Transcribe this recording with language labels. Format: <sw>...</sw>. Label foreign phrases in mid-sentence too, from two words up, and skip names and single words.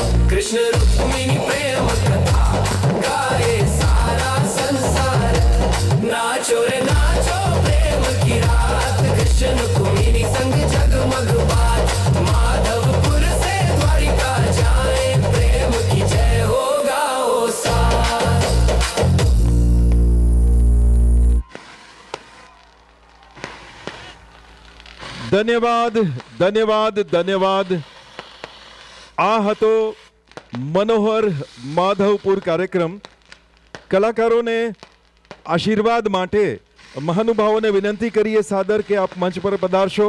<hi>कृष्ण रुक्मिणी प्रेम कथा गाए सारा संसार। नाचो रे नाचो प्रेम की रात, कृष्ण रुक्मिणी संग जगमग बात। माधवपुर से द्वारिका जाए, प्रेम की जय हो गाओ साथ।</hi> <gu>ધન્યવાદ ધન્યવાદ ધન્યવાદ। આ હતો મનોહર માધવપુર કાર્યક્રમ। કલાકારોને આશીર્વાદ માટે મહાનુભાવોને વિનંતી કરીએ સાદર કે આપ મંચ પર પધારશો।</gu>